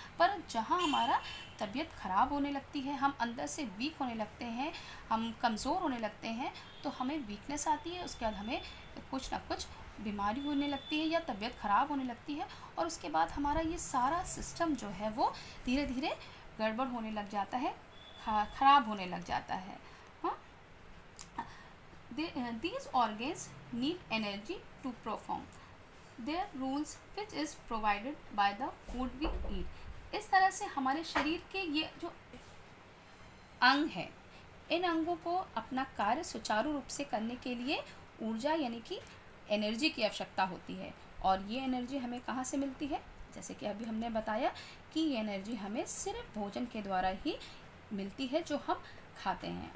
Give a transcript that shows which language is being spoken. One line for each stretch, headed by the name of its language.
Hindi: पर जहाँ हमारा तबीयत ख़राब होने लगती है, हम अंदर से वीक होने लगते हैं, हम कमज़ोर होने लगते हैं, तो हमें वीकनेस आती है। उसके बाद हमें कुछ ना कुछ बीमारी होने लगती है या तबीयत ख़राब होने लगती है, और उसके बाद हमारा ये सारा सिस्टम जो है वो धीरे धीरे गड़बड़ होने लग जाता है, ख़राब होने लग जाता है।
English: हाँ, these organs need energy to perform their rules which is provided by the food we eat।
Hindi: इस तरह से हमारे शरीर के ये जो अंग है, इन अंगों को अपना कार्य सुचारू रूप से करने के लिए ऊर्जा यानी कि एनर्जी की आवश्यकता होती है। और ये एनर्जी हमें कहाँ से मिलती है? जैसे कि अभी हमने बताया कि ये एनर्जी हमें सिर्फ भोजन के द्वारा ही मिलती है जो हम खाते हैं।